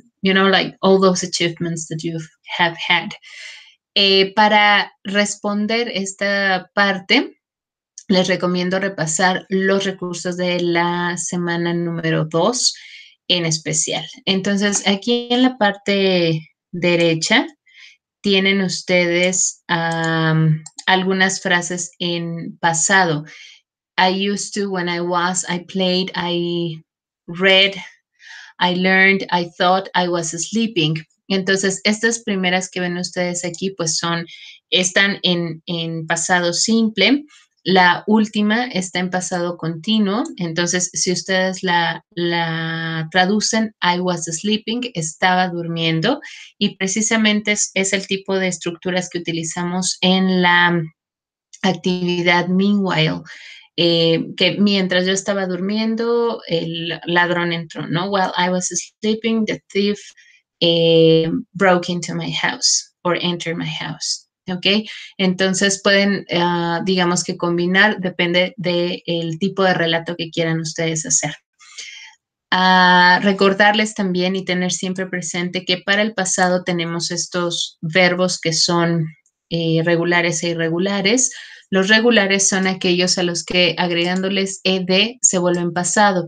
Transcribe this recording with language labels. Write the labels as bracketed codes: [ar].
[en] You know, like all those achievements that you have had. [es] Para responder esta parte, les recomiendo repasar los recursos de la semana número 2 en especial. Entonces, aquí en la parte derecha tienen ustedes algunas frases en pasado. [en] I used to, when I was, I played, I read, I learned, I thought, I was sleeping. [es] Entonces, estas primeras que ven ustedes aquí, pues están en pasado simple. La última está en pasado continuo. Entonces, si ustedes la traducen, [en] I was sleeping, [es] estaba durmiendo. Y precisamente es el tipo de estructuras que utilizamos en la actividad meanwhile. Que mientras yo estaba durmiendo, el ladrón entró, ¿no? [en] While I was sleeping, the thief broke into my house or entered my house. ¿Ok? [es] Entonces pueden, digamos que combinar, depende del tipo de relato que quieran ustedes hacer. Recordarles también y tener siempre presente que para el pasado tenemos estos verbos que son regulares e irregulares. Los regulares son aquellos a los que agregándoles ed se vuelven pasado.